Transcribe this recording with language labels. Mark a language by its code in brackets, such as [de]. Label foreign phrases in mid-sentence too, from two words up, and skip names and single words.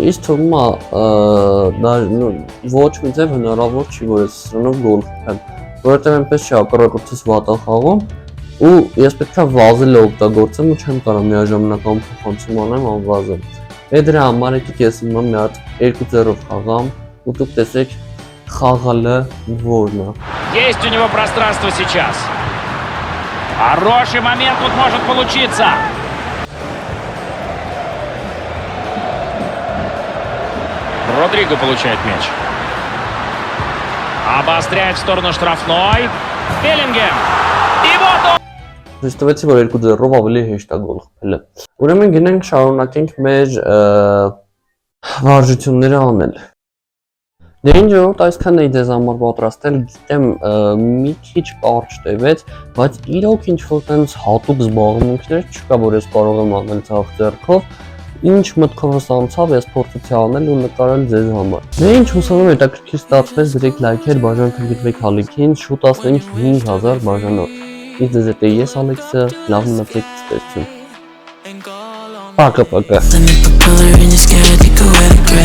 [hy] իս թվում է ոչ մի ձև հնարավոր չի, որ ես սրանով գոլ խփեմ, որովհետև այնպես չի հակառակորդս վատ է խաղում ու ես պետք է վազելը օգտագործեմ ու չեմ կարող միաժամանակ փոխանցում անեմ անվազել։ Դրա համար եկեք ես հիմա մի հատ 2-0-ով խաղամ ու դուք տեսեք խաղալը որն է։ [ru] Есть у него пространство сейчас. Хороший момент тут может получиться. Родриго получает мяч. Обостряет в сторону штрафной. Беллингем. И вот он. [hy] Հստովեցի, որ 2-0-ով ավելի հեշտ է գոլ խփելը։ Ուրեմն գնանք շարունակենք մեր վարժությունները անել։ Դե ինչ ժողովուրդ, այսքանն էի ձեզ համար պատրաստել, գիտեմ մի քիչ կարճ տևեց, բայց իրոք ինչ-որ տենց հատուկ զբաղմունքներ չկա, որ ես կարող եմ անել ցավ ձեռքով, ինչ մտքովս անցավ, ես փորձեցի անել ու նկարել ձեզ համար։ Դե ինչ հուսով եմ հետաքրքիր ստացվեց, գրեք լայքեր, բաժանորդագրվեք ալիքին, շուտ ասենք 5000 բաժանորդ։ Իսկ ձեզ հետ ես Ալեքսը, լավ մնացեք, ցտեսություն։ [ru] Пока-пока.